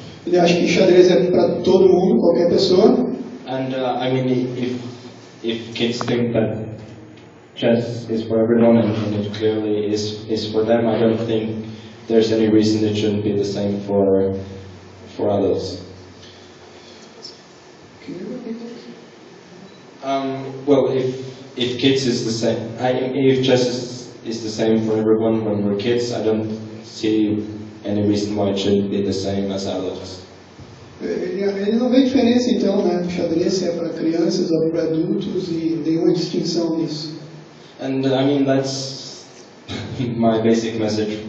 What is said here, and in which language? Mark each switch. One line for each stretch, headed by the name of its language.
Portuguese: Ele acha que xadrez é para todo mundo, qualquer pessoa.
English: And I mean, if kids think that chess is for everyone and it clearly is for them, I don't think there's any reason it shouldn't be the same for adults. Well, if kids is the same, if chess is the same for everyone when we're kids, I don't see any reason why it shouldn't be the same as adults.
Portuguese: Ele não vê diferença então, né? O xadrez se é para crianças ou para adultos e nenhuma distinção nisso.
English: And I mean that's my basic message.